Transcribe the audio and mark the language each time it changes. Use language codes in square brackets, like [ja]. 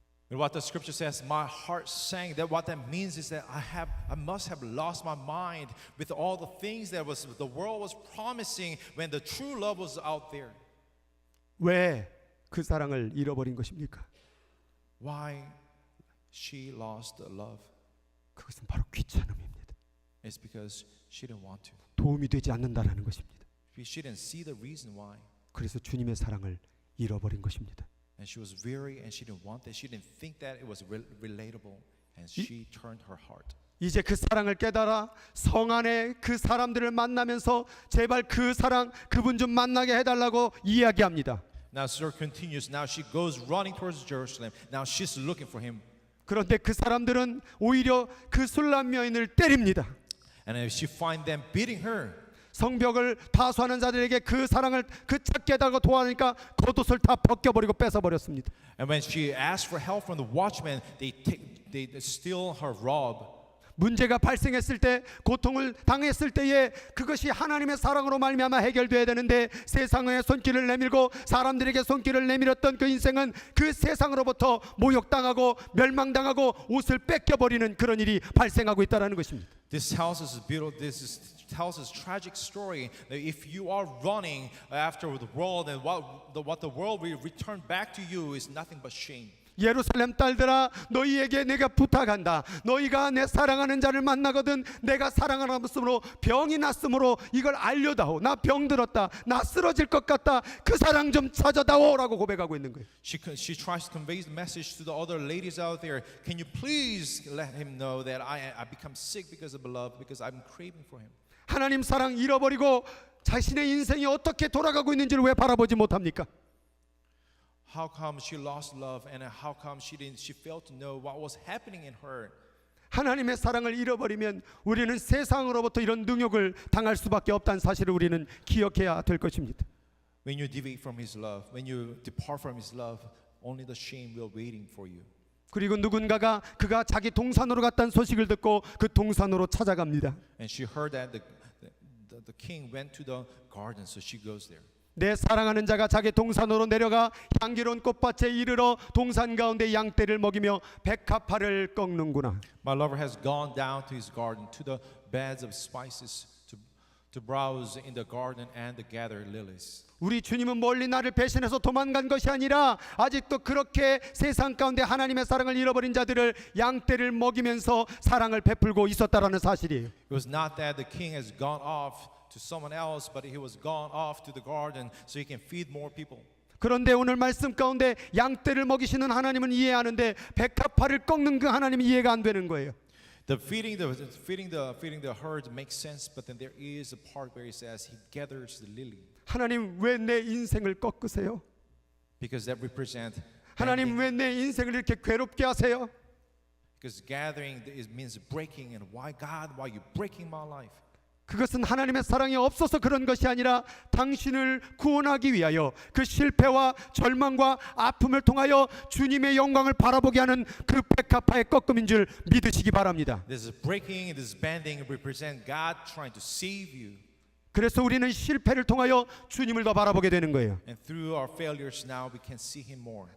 [en] And what the scripture says, my heart sank. That what that means is that I must have lost my mind with all the things that the world was promising when the true love was out there. [ko] 왜 그 사랑을 잃어버린 것입니까? [en] Why she lost the love? [ko] 그것은 바로 귀찮음입니다. [en] It's because she didn't want to. [ko] 도움이 되지 않는다라는 것입니다. [en] She didn't see the reason why. [ko] 그래서 주님의 사랑을 잃어버린 것입니다. [en] And she was weary and she didn't want that. She didn't think that it was relatable. And she turned her heart. [ko] 이제 그 사랑을 깨달아 성 안에 그 사람들을 만나면서 제발 그 사랑 그분 좀 만나게 해달라고 이야기합니다. [en] Now the story continues. Now she goes running towards Jerusalem. Now she's looking for him. [ko] 그런데 그 사람들은 오히려 그 술람 여인을 때립니다. [en] And she find them beating her. [ko] 성벽을 파수하는 자들에게 그 사랑을 그 찾게 해달라고 도와하니까 겉옷을 다 벗겨버리고 뺏어버렸습니다. [en] And when she asked for help from the watchmen, they steal her robe. [ko] 문제가 발생했을 때 고통을 당했을 때에 그것이 하나님의 사랑으로 말미암아 해결돼야 되는데 세상의 손길을 내밀고 사람들에게 손길을 내밀었던 그 인생은 그 세상으로부터 모욕당하고 멸망당하고 옷을 뺏겨버리는 그런 일이 발생하고 있다는 것입니다. [en] This tells us beautiful. Tells us tragic story that if you are running after the world, and what the world will return back to you is nothing but shame. [ko] 예루살렘 딸들아 너희에게 내가 부탁한다. 너희가 내 사랑하는 자를 만나거든 내가 사랑하는 모습으로 병이 났으므로 이걸 알려다오. 나 병들었다. 나 쓰러질 것 같다. 그 사랑 좀 찾아다오라고 고백하고 있는 거예요. [en] She tries to convey the message to the other ladies out there. Can you please let him know that I become sick because of love, because I'm craving for him. [ko] 하나님 사랑 잃어버리고 자신의 인생이 어떻게 돌아가고 있는지를 왜 바라보지 못합니까? [en] How come she lost love, and how come she failed to know what was happening in her? [ko] 하나님의 사랑을 잃어버리면 우리는 세상으로부터 이런 능욕을 당할 수밖에 없다는 사실을 우리는 기억해야 될 것입니다. [en] When you deviate from His love, when you depart from His love, only the shame will waiting for you. [ko] 그리고 누군가가 그가 자기 동산으로 갔다는 소식을 듣고 그 동산으로 찾아갑니다. [en] And she heard that the king went to the garden, so she goes there. [ko] 내 사랑하는 자가 자기 동산으로 내려가 향기로운 꽃밭에 이르러 동산 가운데 양떼를 먹이며 백합화를 꺾는구나. [en] My lover has gone down to his garden, to the beds of spices, to browse in the garden and to gather lilies. [ko] 우리 주님은 멀리 나를 배신해서 도망간 것이 아니라 아직도 그렇게 세상 가운데 하나님의 사랑을 잃어버린 자들을 양떼를 먹이면서 사랑을 베풀고 있었다라는 사실이에요. [en] It was not that the king has gone off to someone else, but he was gone off to the garden so he can feed more people. [ko] 그런데 오늘 말씀 가운데 양떼를 먹이시는 하나님은 이해하는데 백합화를 꺾는 그 하나님은 이해가 안 되는 거예요. [en] The feeding the herd makes sense, but then there is a part where he says he gathers the lily. [ko] 하나님 왜 내 인생을 꺾으세요? [en] Because that represent [ko] 하나님 왜 내 인생을 이렇게 괴롭게 하세요? [en] because gathering means breaking, and why God, why you breaking my life? [ko] 그것은 하나님의 사랑이 없어서 그런 것이 아니라 당신을 구원하기 위하여 그 실패와 절망과 아픔을 통하여 주님의 영광을 바라보게 하는 그 백합화의 꺾음인 줄 믿으시기 바랍니다. [en] This breaking, this bending represent God trying to save you. [ko] 그래서 우리는 실패를 통하여 주님을 더 바라보게 되는 거예요. [en] And through our failures now we can see Him more.